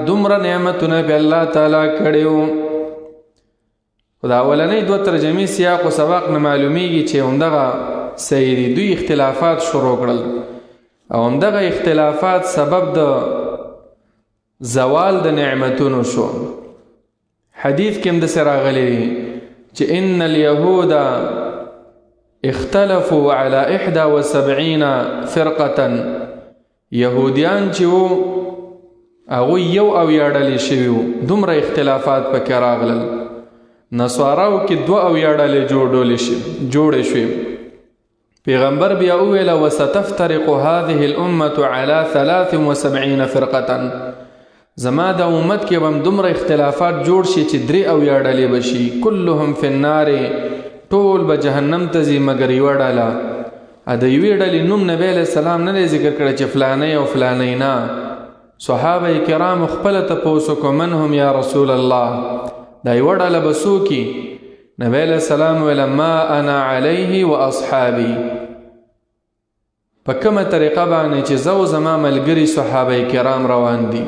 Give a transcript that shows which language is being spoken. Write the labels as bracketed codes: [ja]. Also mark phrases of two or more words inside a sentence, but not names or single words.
[ps] دومره نعمتونه به الله تعالی کړي. خو دا اولنۍ دوه ترجمې سیاق و سباق نه معلومیږي چې همدغه صحیح دي. دوی اختلافات شروع کړل او همدغه اختلافات سبب د زوال د نعمتونو شو. حدیث کې هم داسې راغلی چې [ar] ان اليهود اختلفوا على 71 فرقة، [ps] یهودیان چې وو هغوی یو اویا ډلې شوي وو، دومره اختلافات پکې راغلل. نصاراو کې 2 اویا ډلې جوړې شوې. پیغمبر بیا وویله [ar] وستفترق هذه الامة على 73 فرقة، [ps] زما د امت کې به هم دومره اختلافات جوړ شي چې 3 اویا ډلې به شي، [ar] كلهم في النار، [ps] ټول به جهنم ته ځي مګر یوه ډله. د یوې ډلې نوم نبی علیه السلام نه دی ذکر کړی چې فلانی او فلانی نه. صحابه کرام خپله تپوس وکړو [ar] من هم یا رسول الله، [ps] دا یوه ډله به څوک وي؟ نبی علیه السلام ویله [ar] ما انا علیه و اصحابي، [ps] په کومه طریقه باندې چې زه او زما ملګري صحابه کرام روان دي.